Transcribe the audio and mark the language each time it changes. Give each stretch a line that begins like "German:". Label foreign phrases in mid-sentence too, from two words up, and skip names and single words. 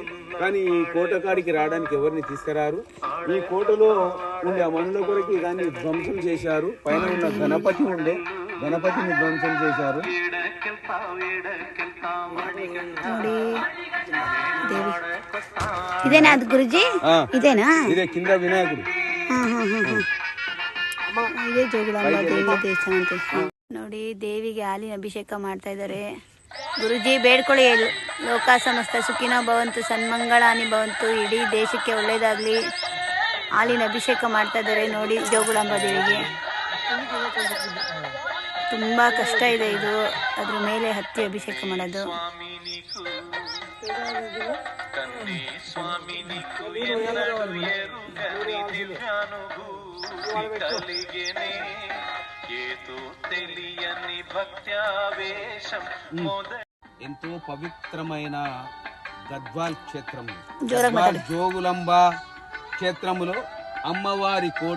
Telugu: కానీ ఈ కోట కాడికి రావడానికి ఎవరిని తీసుకురారు. ఈ కోటలో ఉండే ఆ మనుల కొరకు దాన్ని ధ్వంసం చేశారు. పైన ఉన్న గణపతి ఉండే, గణపతిని ధ్వంసం చేశారు. ఇదేనా గురుజీ? ఇదేనా? ఇదే కింద వినాయకుడు.
Kannada: ಇದೇ ಜೋಗುಳಾಂಬ ದೇವಿ ದೇವಸ್ಥಾನ ಅಂತ ನೋಡಿ. ದೇವಿಗೆ ಹಾಲಿನ ಅಭಿಷೇಕ ಮಾಡ್ತಾ ಇದ್ದಾರೆ. ಗುರುಜಿ ಬೇಡ್ಕೊಳ್ಳಿ,
Sanskrit: ಲೋಕ ಸಮಸ್ತ ಸುಖಿನ ಭವಂತು, ಸನ್ಮಂಗಳಾನಿ ಭವಂತು,
Kannada: ಇಡೀ ದೇಶಕ್ಕೆ ಒಳ್ಳೇದಾಗ್ಲಿ. ಹಾಲಿನ ಅಭಿಷೇಕ ಮಾಡ್ತಾ ಇದ್ದಾರೆ ನೋಡಿ ಜೋಗುಳಾಂಬ ದೇವಿಗೆ. ತುಂಬಾ ಕಷ್ಟ ಇದೆ ಇದು, ಅದ್ರ ಮೇಲೆ ಹತ್ತಿ ಅಭಿಷೇಕ ಮಾಡೋದು.
Telugu: ఎంతో పవిత్రమైన గద్వాల్ క్షేత్రం, జోగులాంబ క్షేత్రములో అమ్మవారి కోట.